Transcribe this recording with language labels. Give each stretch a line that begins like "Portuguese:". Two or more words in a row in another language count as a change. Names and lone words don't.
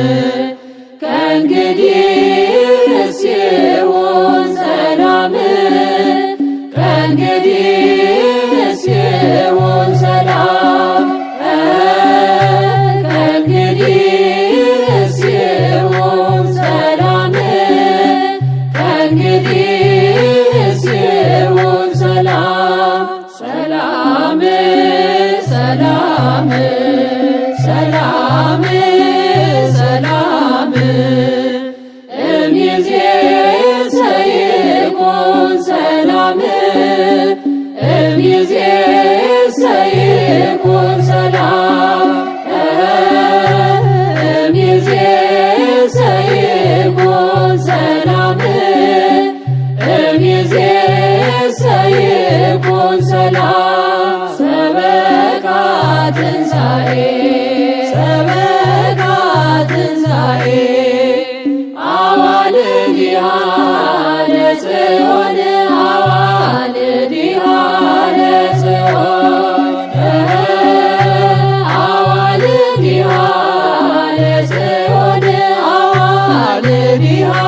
Amharic: ከእንግዲህስ ይሁን ሰላም ከእንግዲህስ ይሁን ሰላም ከእንግዲህስ ይሁን ሰላም ከእንግዲህስ ይሁን ሰላም ሰላም ሰላም ሰላም ሰላም
Geez: እምይእዜሰ ይኩን ሰላም እምይእዜሰ ይኩን ሰላም እምይእዜሰ ይኩን ሰላም እምይእዜሰ ይኩን ሰላም ሰበካ ትንሣኤ ሰበካ ትንሣኤ አዋልድሃ ለጽዮን አዋልድሃ ለጽዮን አዋልድሃ ለጽዮን አዋልድሃ